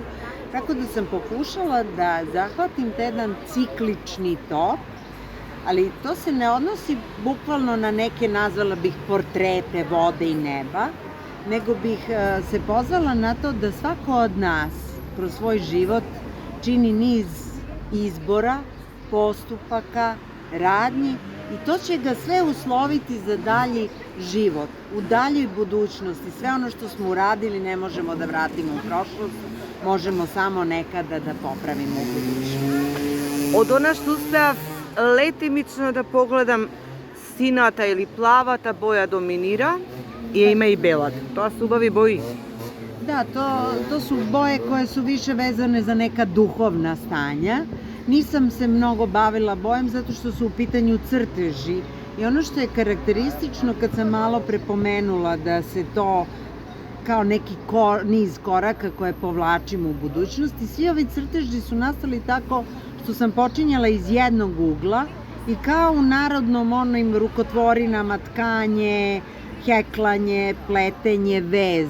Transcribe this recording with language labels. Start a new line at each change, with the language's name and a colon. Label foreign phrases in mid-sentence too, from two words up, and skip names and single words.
Serbian: Tako da sam pokušala da zahvatim jedan ciklični tok, ali to se ne odnosi bukvalno na neke, nazvala bih, portrete vode i neba, nego bih se pozvala na to da svako od nas kroz svoj život čini niz izbora, postupaka, radnji i to će ga sve usloviti za dalji život, u daljoj budućnosti. Sve ono što smo uradili ne možemo da vratimo u prošlost, možemo samo nekada da popravimo u budućnosti.
Macedonian: Од она што успеав летимично да погледам, сината или плавата боја доминира и има и белата. Тоа се убави бои.
Serbian: Da, to su boje koje su više vezane za neka duhovna stanja. Nisam se mnogo bavila bojem zato što su u pitanju crteži i ono što je karakteristično kad sam malo prepomenula da se to kao neki niz koraka koje povlačimo u budućnosti, svi ovi crteži su nastali tako što sam počinjala iz jednog ugla i kao u narodnom onim rukotvorinama tkanje, heklanje, pletenje, vez.